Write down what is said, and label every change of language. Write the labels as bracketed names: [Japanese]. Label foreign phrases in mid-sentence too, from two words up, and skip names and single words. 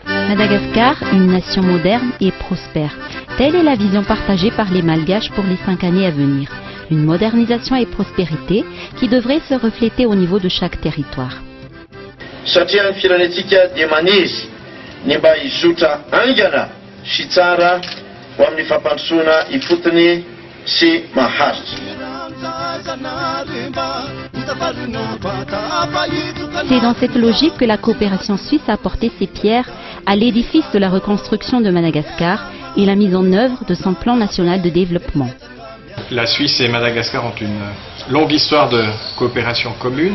[French] Madagascar, une nation moderne et prospère. Telle est la vision partagée par les Malgaches pour les 5 années à venir. Une modernisation et prospérité qui devrait se refléter au niveau de chaque territoire. [Malagasy] Satria ny firenetsika dia manizy ny mba hizotra aingana sy tsara ho amin'ny fampandrosoana ifotony sy maharitra. [French] C'est dans cette logique que la coopération suisse a apporté ses pierres à l'édifice de la reconstruction de Madagascar et la mise en œuvre de son plan national de développement. La Suisse et Madagascar ont une longue histoire de coopération commune.